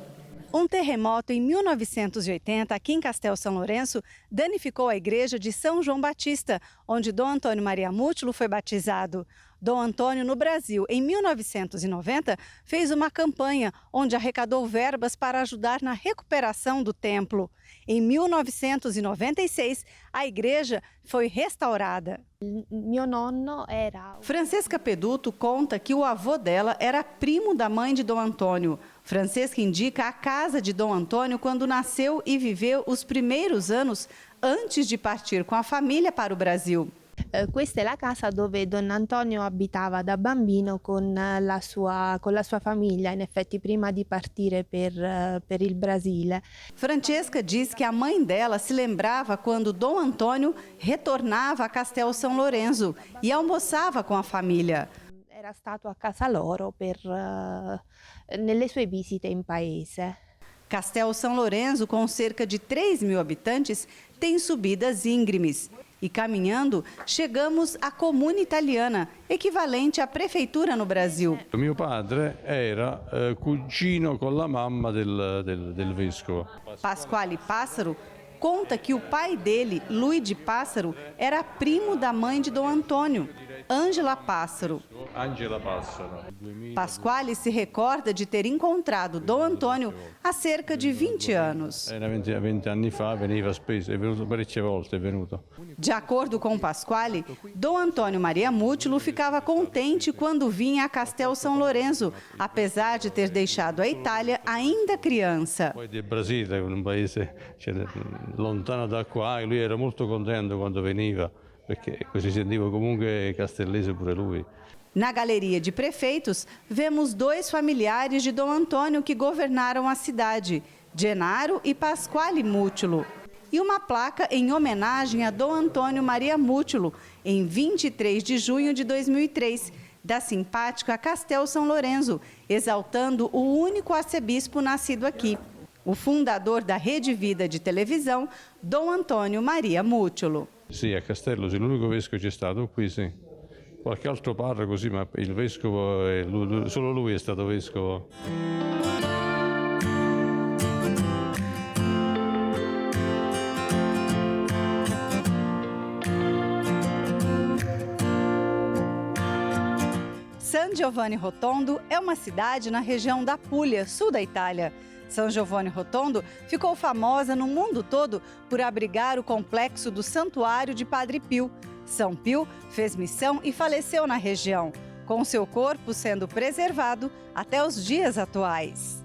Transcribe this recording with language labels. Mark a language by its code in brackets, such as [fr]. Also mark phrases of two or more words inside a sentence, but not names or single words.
[pt] Um terremoto em 1980, aqui em Castel São Lourenço, danificou a igreja de São João Batista, onde Dom Antônio Maria Mútulo foi batizado. Dom Antônio, no Brasil, em 1990, fez uma campanha onde arrecadou verbas para ajudar na recuperação do templo. Em 1996, a igreja foi restaurada. Meu nonno era... Francesca Peduto conta que o avô dela era primo da mãe de Dom Antônio. Francesca indica a casa de Dom Antônio quando nasceu e viveu os primeiros anos antes de partir com a família para o Brasil. [it] Questa è la casa dove Don Antonio abitava da bambino con la sua famiglia, in effetti prima di partire per il Brasile. [pt] Francesca diz que a mãe dela se lembrava quando Dom Antônio retornava a Castel São Lourenço e almoçava com a família. [it] Era stato a casa loro nelle sue visite in paese. [pt] Castel São Lourenço, com cerca de 3.000 habitantes, tem subidas íngremes. E caminhando, chegamos à Comune Italiana, equivalente à prefeitura no Brasil. [it] Mio padre era cugino con la mamma del vescovo. [pt] Pasquale Pássaro conta que o pai dele, Luigi Pássaro, era primo da mãe de Dom Antônio, Ângela Pássaro. Angela Passaro. Pasquale se recorda de ter encontrado Dom Antônio há cerca de 20 anos. [it] Era 20 anni fa, veniva spesso, è venuto parecchie volte, è venuto. [pt] De acordo com Pasquale, Dom Antônio Maria Mútulo ficava contente quando vinha a Castel São Lourenço, apesar de ter deixado a Itália ainda criança. [it] Poi del Brasile, un paese lontano da qua, e lui era molto contento quando veniva, perché si sentiva comunque castellese pure lui. [pt] Na galeria de prefeitos, vemos dois familiares de Dom Antônio que governaram a cidade, Genaro e Pasquale Mútulo. E uma placa em homenagem a Dom Antônio Maria Mútulo, em 23 de junho de 2003, da simpática Castel São Lourenço, exaltando o único arcebispo nascido aqui, o fundador da Rede Vida de televisão, Dom Antônio Maria Mútulo. [it] Sì, a Castello, sì, l'unico vescovo c'è stato qui, sì. Qualche altro parroco, sì, ma il vescovo, solo lui è stato vescovo. [pt] San Giovanni Rotondo é uma cidade na região da Puglia, sul da Itália. San Giovanni Rotondo ficou famosa no mundo todo por abrigar o complexo do Santuário de Padre Pio. São Pio fez missão e faleceu na região, com seu corpo sendo preservado até os dias atuais.